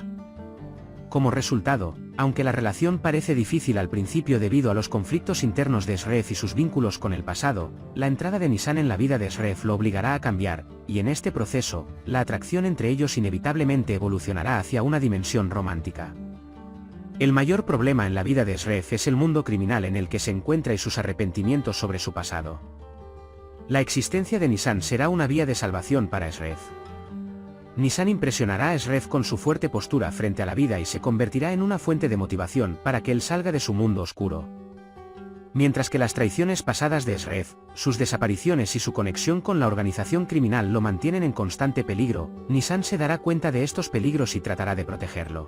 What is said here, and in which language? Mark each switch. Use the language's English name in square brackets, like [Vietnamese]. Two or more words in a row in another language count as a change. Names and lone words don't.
[Spanish] Como resultado, aunque la relación parece difícil al principio debido a los conflictos internos de Eşref y sus vínculos con el pasado, la entrada de Nisan en la vida de Eşref lo obligará a cambiar, y en este proceso, la atracción entre ellos inevitablemente evolucionará hacia una dimensión romántica. El mayor problema en la vida de Eşref es el mundo criminal en el que se encuentra y sus arrepentimientos sobre su pasado. La existencia de Nisan será una vía de salvación para Eşref. Nisan impresionará a Eşref con su fuerte postura frente a la vida y se convertirá en una fuente de motivación para que él salga de su mundo oscuro. Mientras que las traiciones pasadas de Eşref, sus desapariciones y su conexión con la organización criminal lo mantienen en constante peligro, Nisan se dará cuenta de estos peligros y tratará de protegerlo.